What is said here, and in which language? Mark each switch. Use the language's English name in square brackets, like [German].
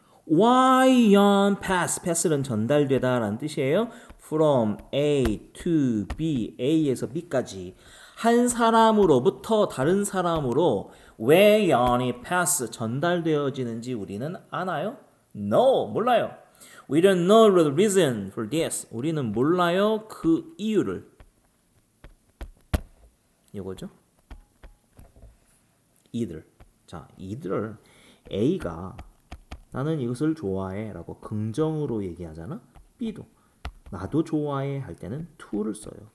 [Korean] Why yawn pass는 전달되다라는 뜻이에요. [English] From A to B, [Korean] A에서 B까지 한 사람으로부터 다른 사람으로 왜 yawn이 pass 전달되어지는지 우리는 아나요? No, 몰라요. [English] We don't know the reason for this. [Korean] 우리는 몰라요 그 이유를. 이거죠? 이들. 자, 이들을 A가 나는 이것을 좋아해 라고 긍정으로 얘기하잖아. B도 나도 좋아해 할 때는 to를 써요.